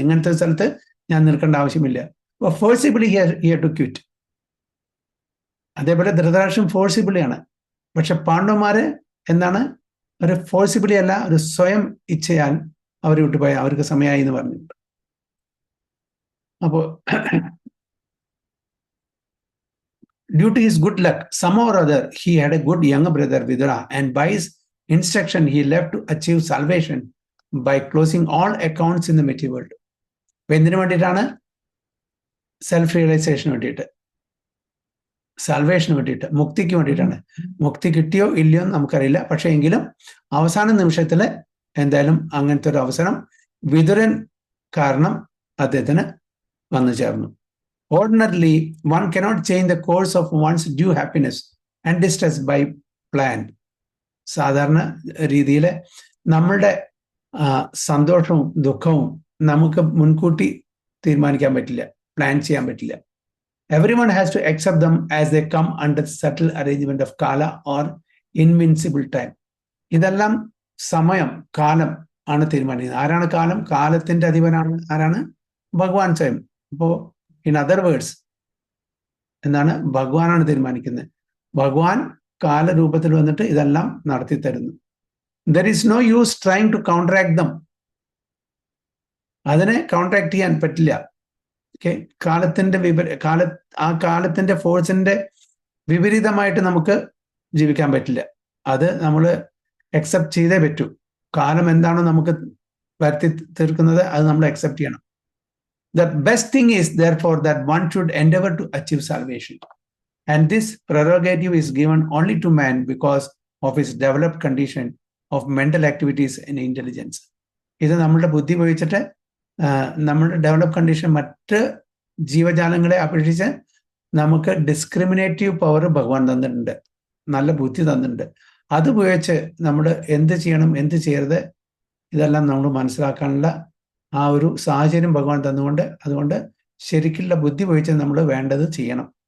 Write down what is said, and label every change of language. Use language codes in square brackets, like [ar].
[ml] ഇങ്ങനത്തെ സ്ഥലത്ത് ഞാൻ നിൽക്കേണ്ട ആവശ്യമില്ല. അപ്പൊ [en] Forcibly here to quit. [ml] അതേപോലെ ധൃതരാഷ്ട്രം ഫോഴ്സിബിളിയാണ്. പക്ഷെ പാണ്ഡവന്മാര് എന്താണ്, ഒരു ഫോഴ്സിബിളി അല്ല, ഒരു സ്വയം ഇച്ഛയാൽ അവർ വിട്ടുപോയ, അവർക്ക് സമയമായി എന്ന് പറഞ്ഞിട്ടുണ്ട്. [en] അപ്പോ due to his good luck, somehow or other, he had a good younger brother Vidura, and by his instruction, he left to achieve salvation by closing all accounts in the material world. [ml] അപ്പൊ എന്തിനു വേണ്ടിയിട്ടാണ്? Self റിയലൈസേഷന് വേണ്ടിയിട്ട്, സാൽവേഷന് വേണ്ടിയിട്ട്, മുക്തിക്ക് വേണ്ടിയിട്ടാണ്. മുക്തി കിട്ടിയോ ഇല്ലയോ എന്ന് നമുക്കറിയില്ല. പക്ഷെ എങ്കിലും അവസാന നിമിഷത്തില് എന്തായാലും അങ്ങനത്തെ ഒരു അവസരം വിദുരൻ കാരണം അദ്ദേഹത്തിന് വന്നു ചേർന്നു. [en] Ordinarily, one cannot change the course of one's due happiness and distress by plan. [ml] സാധാരണ രീതിയിൽ നമ്മളുടെ സന്തോഷവും ദുഃഖവും നമുക്ക് മുൻകൂട്ടി തീരുമാനിക്കാൻ പറ്റില്ല, പ്ലാൻ ചെയ്യാൻ പറ്റില്ല. [en] Everyone has to accept them as they come under subtle arrangement of kala or invincible time. [ml] ഇതെല്ലാം സമയം, കാലം ആണ് തീരുമാനിക്കുന്നത്. ആരാണ് കാലം? കാലത്തിന്റെ അധിപനാണ് ആരാണ്? ഭഗവാൻ സ്വയം. അപ്പോ [en] in other words [ml] എന്താണ്, ഭഗവാനാണ് തീരുമാനിക്കുന്നത്. ഭഗവാൻ കാലരൂപത്തിൽ വന്നിട്ട് ഇതെല്ലാം നടത്തി തരുന്നു. [en] There is no use trying to counteract them. [ml] അതിനെ കൗണ്ടറാക്ട് ചെയ്യാൻ പറ്റില്ല. ഓക്കെ, കാലത്തിന്റെ ആ കാലത്തിന്റെ ഫോഴ്സിന്റെ വിപരീതമായിട്ട് നമുക്ക് ജീവിക്കാൻ പറ്റില്ല. അത് നമ്മൾ അക്സെപ്റ്റ് ചെയ്തേ പറ്റൂ. കാലം എന്താണോ നമുക്ക് വരുത്തി തീർക്കുന്നത് അത് നമ്മൾ അക്സെപ്റ്റ് ചെയ്യണം. [en] The best thing is therefore that one should endeavor to achieve salvation, and this prerogative is given only to man because of his developed condition of mental activities and intelligence. [ml] ഇത് നമ്മളുടെ ബുദ്ധി ഉപയോഗിച്ചിട്ട് നമ്മളുടെ develop condition മറ്റ് ജീവജാലങ്ങളെ അപേക്ഷിച്ച് നമുക്ക് discriminative power ഭഗവാൻ തന്നിട്ടുണ്ട്, നല്ല ബുദ്ധി തന്നിട്ടുണ്ട്. അത് ഉപയോഗിച്ച് നമ്മൾ എന്ത് ചെയ്യണം, എന്ത് ചെയ്യരുത്, ഇതെല്ലാം നമ്മൾ മനസ്സിലാക്കാനുള്ള ആ ഒരു സാഹചര്യം ഭഗവാൻ തന്നുകൊണ്ട്, അതുകൊണ്ട് ശരിക്കുള്ള ബുദ്ധി ഉപയോഗിച്ച് നമ്മൾ വേണ്ടത് ചെയ്യണം.